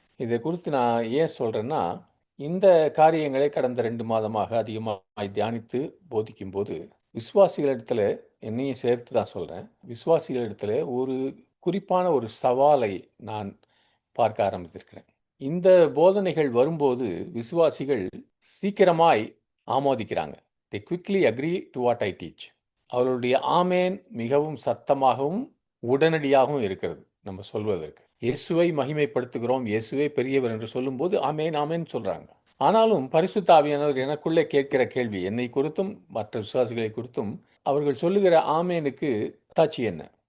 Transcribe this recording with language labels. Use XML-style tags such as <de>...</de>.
<ta>இதை குறித்து நான் ஏன் சொல்கிறேன்னா, இந்த காரியங்களை கடந்த 2 மாதமாக அதிகமாக தியானித்து போதிக்கும் போது விசுவாசிகளிடத்தில், என்னையும் சேர்த்து தான் சொல்கிறேன், விசுவாசிகளிடத்தில் ஒரு குறிப்பான ஒரு சவாலை நான் பார்க்க ஆரம்பித்திருக்கிறேன். இந்த போதனைகள் வரும்போது விசுவாசிகள் சீக்கிரமாய் ஆமோதிக்கிறாங்க.</ta> <en>they quickly agree to what I teach.</en> <ta>அவர்களுடைய ஆமேன் மிகவும் சத்தமாகவும் உடனடியாகவும் இருக்கிறது. நம்ம சொல்வதற்கு இயேசுவை மகிமைப்படுத்துகிறோம், இயேசுவே பெரியவர் என்று சொல்லும்போது ஆமேன் ஆமேன் சொல்றாங்க. ஆனாலும் பரிசுத்த ஆவியானவர் எனக்குள்ளே கேட்கிற கேள்வி, என்னை குறித்தும் மற்ற விசுவாசிகளை குறித்தும், அவர்கள் சொல்லுகிற ஆமேனுக்கு தாட்சி என்ன?</ta>